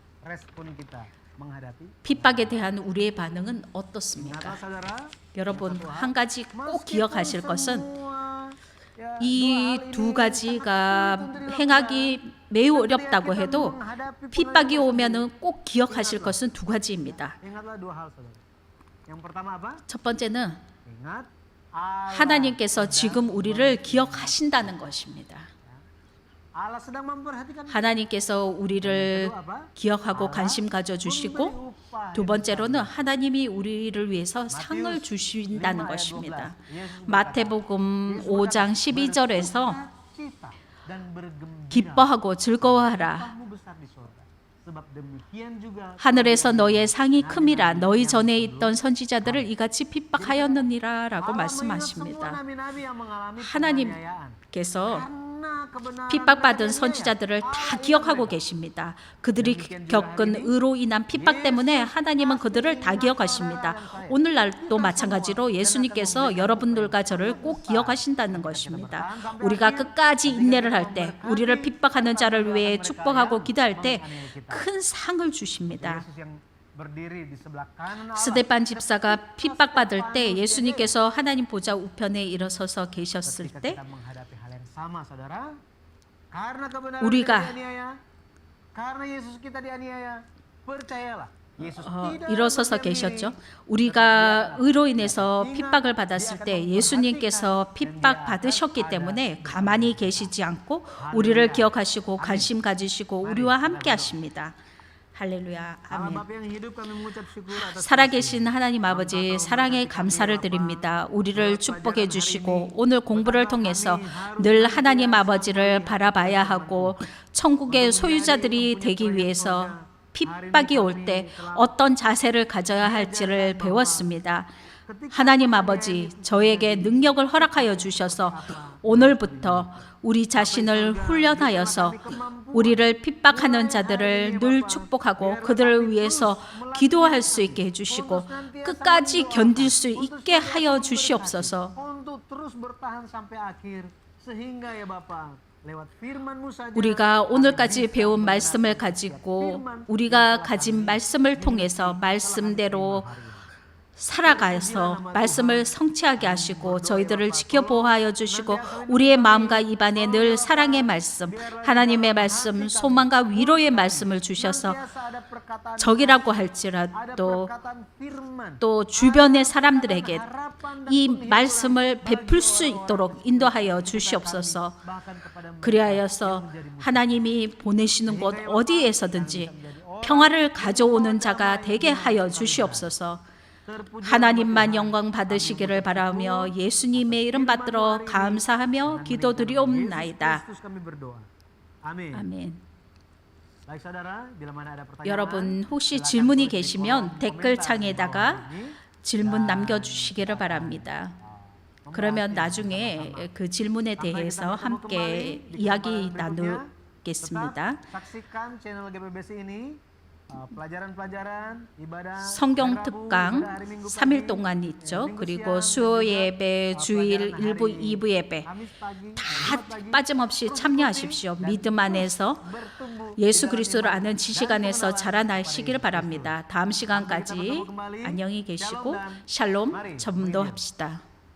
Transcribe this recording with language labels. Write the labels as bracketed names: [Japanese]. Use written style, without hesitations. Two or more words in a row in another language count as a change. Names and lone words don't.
[Korean] 핍박에 대한 우리의 반응은 어떻습니까? 여러분 한 가지 꼭 기억하실 것은 이 두 가지가 행하기 매우 어렵다고 해도 핍박이 오면은 꼭 기억하실 것은 두 가지입니다. [Indonesian] Ingatlah dua hal, saudara. Yang pertama apa? [Korean] 첫 번째는 [Indonesian] Ingat Allah [Korean] 하나님께서 지금 우리를 기억하신다는 것입니다. [Indonesian] Allah sedang memperhatikan kita. [Korean] 하나님께서 우리를 [Indonesian] Kedua apa? [Korean] 기억하고 관심 가져주시고 두 번째로는 하나님이 우리를 위해서 상을 주신다는 것입니다. 마태복음 5장 12절에서 [Indonesian] Cita dan bergembira. [Korean] 기뻐하고 즐거워하라. [Indonesian] Upahmu besar di surga. Sebab demikian juga [Korean] 하늘에서 너의 상이 큼이라. 너희 전에 있던 선지자들을 이같이 핍박하였느니라 라고 [Indonesian] Allah mengingat semua [Korean] 말씀하십니다. [Indonesian] nabi-nabi yang mengalami [Korean] 하나님 [Indonesian] penganiayaan. [Korean] 께서 [Indonesian] Karena kebenaran [Korean] 핍박받은 [Indonesian] mereka [Korean] 선지자들을 다 [Indonesian] Allah [Korean] 기억하고 [Indonesian] mereka. [Korean] 계십니다. 그들이 겪은 의로 인한 핍박 때문에 하나님은 그들을 다 기억하십니다. 오늘날도 마찬가지로 예수님께서 여러분들과 저를 꼭 기억하신다는 것입니다. 우리가 끝까지 인내를 할 때, 우리를 핍박하는 자를 위해 축복하고 기도할 때 큰 상을 주십니다. [Indonesian] Yesus yang berdiri di sebelah kanan Allah. [Korean] 스데반 집사가 핍박받을 때 예수님께서 하나님 보좌 우편에 일어서서 계셨을 [Indonesian] Ketika [Korean] 때 [Indonesian] kita menghadapi hal yang sama, saudara, karena kebenaran [Korean] 우리가 [Indonesian] kita dianiaya, karena Yesus kita dianiaya, percayalah. Yesus tidak [Korean] 일어서서 [Indonesian] berdiam diri. [Korean] 계셨죠. 우리가 의로 인해서 핍박을 받았을 때 예수님께서 핍박 받으셨기 때문에 가만히 계시지 않고 우리를 기억하시고 관심 가지시고 우리와 함께 하십니다. 할렐루야. [Indonesian] Allah [Korean] 아멘. [Indonesian] Bapa yang hidup, kami mengucap syukur atas [Korean] 살아계신 하나님 아버지 사랑에 감사를 드립니다. 우리를 축복해 주시고 오늘 공부를 통해서 늘 하나님 아버지를 바라봐야 하고 천국의 소유자들이 되기 위해서 핍박이 올 때 어떤 자세를 가져야 할지를 배웠습니다. 하나님 아버지, 저에게 능력을 허락하여 주셔서 오늘부터 우리 자신을 훈련하여서 우리를 핍박하는 자들을 늘 축복하고 그들을 위해서 기도할 수 있게 해주시고 끝까지 견딜 수 있게 하여 주시옵소서. [Indonesian] untuk terus bertahan sampai akhir sehingga ya Bapa lewat firman-Mu saja [Korean] 우리가 오늘까지 배운 말씀을 가지고 우리가 가진 말씀을 통해서 말씀대로 살아가서 말씀을 성취하게 하시고 저희들을 지켜보호하여 주시고 우리의 마음과 입안에 늘 사랑의 말씀, 하나님의 말씀, 소망과 위로의 말씀을 주셔서 [Indonesian] ada perkataan [Korean] 적이라고 [Indonesian] ada [Korean] 할지라도 [Indonesian] perkataan firman [Korean] 또 주변의 사람들에게 [Indonesian] harapan dan [Korean] 이 말씀을 베풀 수 있도록 인도하여 주시옵소서. [Indonesian] bahkan kepada mereka [Korean] 그리하여서 하나님이 보내시는 곳 어디에서든지 평화를 가져오는 자가 되게 하여 주시옵소서. 하나님만 영광 받으시기를 바라며 예수님의 이름 받들어 감사하며 기도드리옵나이다. [Indonesian] Kristus kami berdoa. Amin. [Korean] 아멘. [Indonesian] Baik saudara, bila mana ada pertanyaan, [Korean] 여러분 혹시 [Indonesian] silakan [Korean] 질문이 [Indonesian] tulis di [Korean] 계시면 [Indonesian] kolom [Korean] 댓글 [Indonesian] komentar di [Korean] 창에다가 [Indonesian] bawah ini. [Korean] 질문 남겨주시기를 바랍니다. 그러면 나중에 그 질문에 대해서 함께 이야기 나누겠습니다. [Indonesian] Saksikan channel GPBC ini pelajaran-pelajaran ibadah [Korean] 성경 [Indonesian] hari Rabu, [Korean] 특강 [Indonesian] ibadah hari Minggu [Korean] 3일 [Indonesian] pagi, [Korean] 동안 있죠. [Indonesian] Minggu [Korean] 그리고 [Indonesian] siang, [Korean] 수요 [Indonesian] dan juga, [Korean] 예배, 주일 [Indonesian] pelajaran [Korean] 1부, [Indonesian] hari [Korean] 2부 예배 [Indonesian] Kamis pagi, [Korean] 다 [Indonesian] Jumat pagi, [Korean] 빠짐없이 [Indonesian] terus [Korean] 참여하십시오. [Indonesian] ikuti dan [Korean] 믿음 [Indonesian] terus [Korean] 안에서 [Indonesian] bertumbuh [Korean] 예수 [Indonesian] di dalam [Korean] 그리스도를 [Indonesian] iman [Korean] 아는 [Indonesian] dan [Korean] 지식 안에서 [Indonesian] pengenalan [Korean] 자라나시기를 [Indonesian] kepada Yesus [Korean] 바랍니다. 다음 [Indonesian] Kristus. [Korean] 시간까지 [Indonesian] Sampai kita bertemu kembali. [Korean] 안녕히 계시고 [Indonesian] Shalom dan [Korean] 샬롬 [Indonesian] mari [Korean] 전도합시다.